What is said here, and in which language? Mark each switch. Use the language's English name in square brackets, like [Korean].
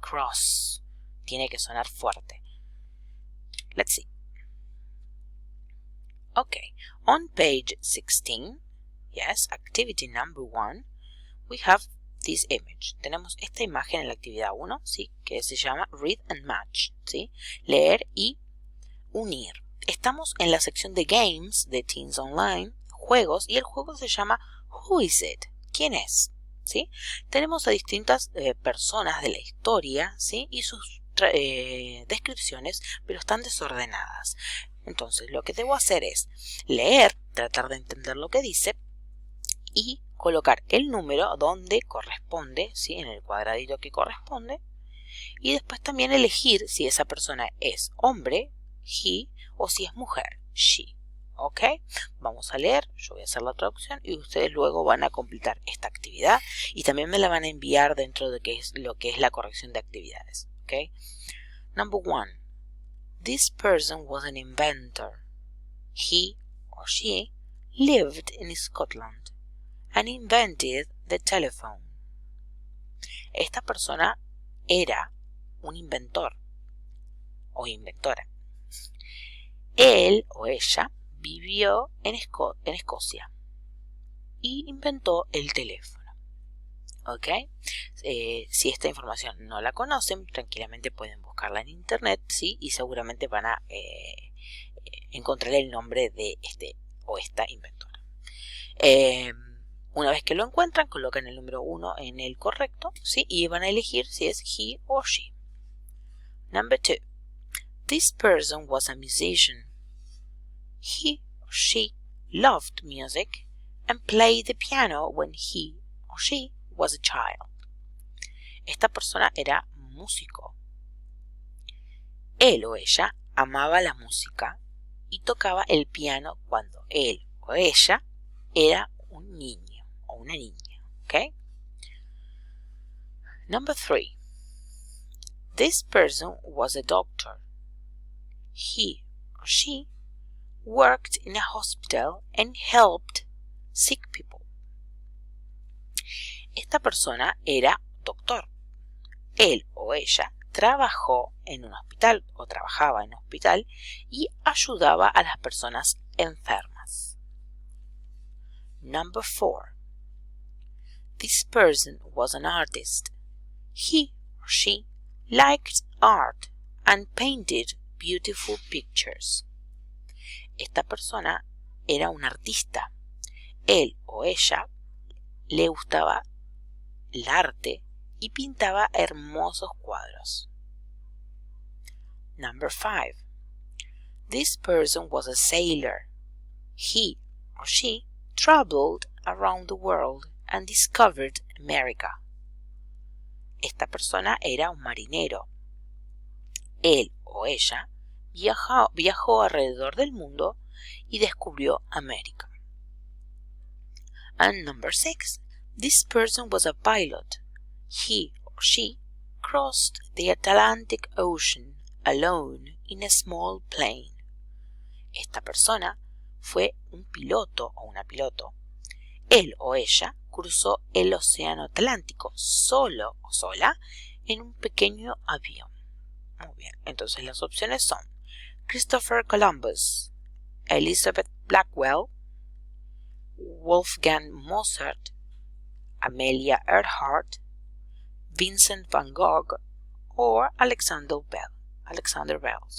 [Spanish] Cross, tiene que sonar fuerte. [English] Let's see. Okay, on page 16, yes, activity number 1, we have this image. [Spanish] Tenemos esta imagen en la actividad 1, ¿sí? Que se llama Read and Match, ¿sí? Leer y unir. Estamos en la sección de Games de Teens Online, juegos, y el juego se llama Who is it? ¿Quién es? ¿Sí? Tenemos a distintas personas de la historia, ¿sí? Y sus descripciones, pero están desordenadas. Entonces, lo que debo hacer es leer, tratar de entender lo que dice y colocar el número donde corresponde, ¿sí? En el cuadradito que corresponde, y después también elegir si esa persona es hombre, he, o si es mujer, she. ¿Ok? Vamos a leer, yo voy a hacer la traducción y ustedes luego van a completar esta actividad y también me la van a enviar dentro de lo que es la corrección de actividades. [English] ¿Ok? Number 1. This person was an inventor. He or she lived in Scotland and invented the telephone. [Spanish] Esta persona era un inventor o inventora. Él o ella vivió en Escocia y inventó el teléfono. ¿Ok? Si esta información no la conocen, tranquilamente pueden buscarla en internet, ¿sí? Y seguramente van a encontrar el nombre de este o esta inventora. Una vez que lo encuentran, colocan el número 1 en el correcto, ¿sí? Y van a elegir si es he o she. [English] Number 2. This person was a musician. He or she loved music and played the piano when he or she was a child. [Spanish] Esta persona era músico. Él o ella amaba la música y tocaba el piano cuando él o ella era un niño o una niña. [English] Okay? Number 3. This person was a doctor. He or she worked in a hospital and helped sick people. [Spanish] Esta persona era doctor. Él o ella trabajó en un hospital o trabajaba en un hospital y ayudaba a las personas enfermas. [English] Number 4. This person was an artist. He or she liked art and painted beautiful pictures. [Spanish] Esta persona era un artista. Él o ella le gustaba el arte y pintaba hermosos cuadros. [English] Number 5. This person was a sailor. He or she traveled around the world and discovered America. [Spanish] Esta persona era un marinero. Él o ella viajó alrededor del mundo y descubrió América. [English] And number 6. This person was a pilot. He or she crossed the Atlantic Ocean alone in a small plane. [Spanish] Esta persona fue un piloto o una piloto. Él o ella cruzó el océano Atlántico solo o sola en un pequeño avión. Muy bien, entonces las opciones son Christopher Columbus, Elizabeth Blackwell, Wolfgang Mozart, Amelia Earhart, Vincent van Gogh o Alexander Bell.